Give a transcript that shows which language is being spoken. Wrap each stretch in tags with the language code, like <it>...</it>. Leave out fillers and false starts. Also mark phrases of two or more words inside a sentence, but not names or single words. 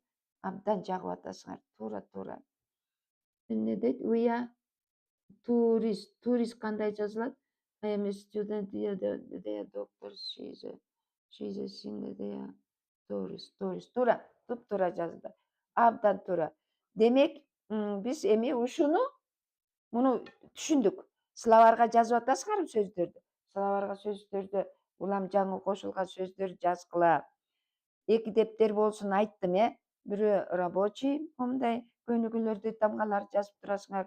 <ky>Абдан жагып атасыңар. Тура. Не дейт?</ky> <en>We are tourist.</en> <ky>Турист кандай жазылат?</ky> <en>I am a student. They are doctors. She is a singer. They are tourist.</en> <ky>Тура. Туп-тура жазылды. Абдан тура. Демек, биз эми муну түшүндүк. Сылабарга жазып атасыңарбы сөздөрдү? Сылабарга сөздөрдү, улам жаңы кошулган сөздөр жазгыла. 2 дептер болсун айттым, Бирөө рабочий, момундай көнүгүүлөрдү, тамгалар жазып турасыңар.</ky>